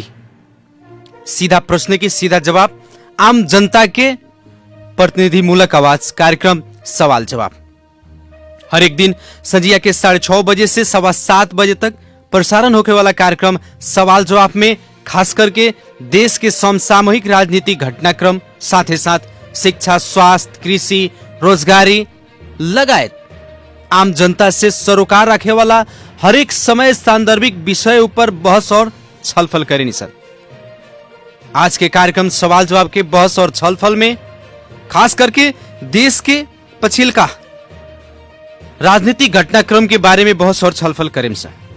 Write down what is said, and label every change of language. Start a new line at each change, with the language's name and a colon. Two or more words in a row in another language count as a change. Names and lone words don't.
Bhojpuri: सीधा प्रश्न के सीधा जवाब, आम जनता के प्रतिनिधि मूलक आवाज, कार्यक्रम सवाल जवाब हर एक दिन संजिया के 6:30 बजे से 7:15 बजे तक प्रसारण होने वाला कार्यक्रम सवाल जवाब में खास करके देश के समसामयिक राजनीतिक घटनाक्रम, साथ ही साथ शिक्षा, स्वास्थ्य, कृषि, रोजगारी लगायत आम जनता से सरोकार रखे वाला हर एक समय सांदर्भिक विषय ऊपर बहस और छलफल करेनी सर। आज के कार्यक्रम सवाल जवाब के बहस और छलफल में खास करके देश के पछिल्का राजनीतिक घटनाक्रम के बारे में बहस और छलफल करें सर।